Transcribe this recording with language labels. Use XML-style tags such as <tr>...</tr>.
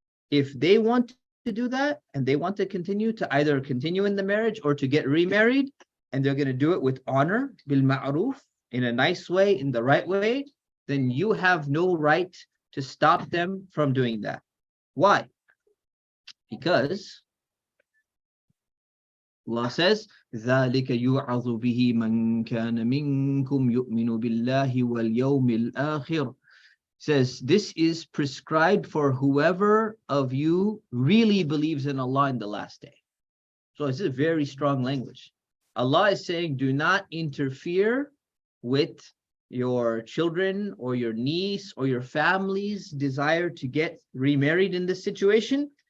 <en>If they want to do that and they want to continue to either continue in the marriage or to get remarried, and they're going to do it with honor, bil ma'ruf, in a nice way, in the right way, then you have no right to stop them from doing that. Why? Because Allah says,</en> <ar>ذَلِكَ يُعَظُ بِهِ مَنْ كَانَ مِنْكُمْ يُؤْمِنُ بِاللَّهِ وَالْيَوْمِ الْآخِرِ.</ar> <en>Says, this is prescribed for whoever of you really believes in Allah in the last day. So this is very strong language. Allah is saying, do not interfere with your children or your niece or your family's desire to get remarried in this situation.</en>